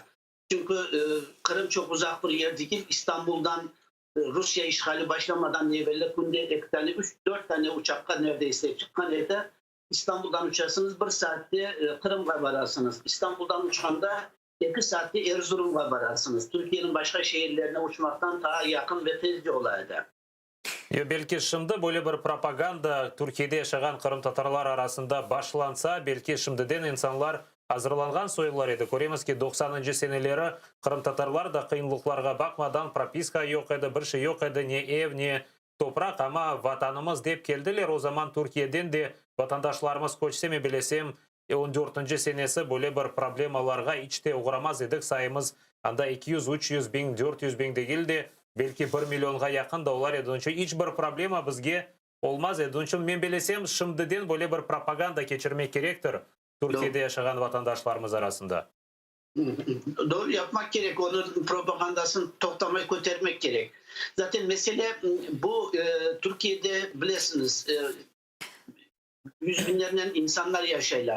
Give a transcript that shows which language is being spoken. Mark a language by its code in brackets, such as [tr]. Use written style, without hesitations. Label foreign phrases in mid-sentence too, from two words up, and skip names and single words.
[tr] Çünkü Kırım çok uzak bir yer değil. İstanbul'dan Rusya işgali başlamadan evvel günde 3-4 tane uçakla neredeyse çıkan yerde İstanbul'dan uçarsınız 1 saatte Kırım'a vararsınız. İstanbul'dan uçanda 2 saatte Erzurum'a vararsınız. [crh] Türkiye'nin başka şehirlerine uçmaktan daha yakın ve tezci olaydı. Belki şimdi böyle bir propaganda Türkiye'de yaşayan Kırım Tatarlar arasında başlansa belki şimdiden insanlar hazırlangan soyullar edi. Göremiz ki 90. seneleri Kırım Tatarlar da kıyınlıklarga bakmadan propiska yok edi, bir şey yok edi, ne ev, ne toprak ama vatanımız deyip geldiler. O zaman Türkiye'den de vatandaşlarımız koçsem bilesem 14. senesi böyle bir problemalarga içte uğramaz edik. Sayımız anda 200-300 bin, 400 bin değil de belki 1 milyonga yakın da olar edi. Hiç bir problema bizge olmaz edi. Men bilesem şimdiden böyle bir propaganda geçirmek gerektir Türkiye'de yaşayan vatandaşlarımız arasında. Doğru yapmak gerek. Onun propagandasını toplamayı götürmek gerek. Zaten mesele bu Türkiye'de bilirsiniz yüz binlerden insanlar yaşarlar.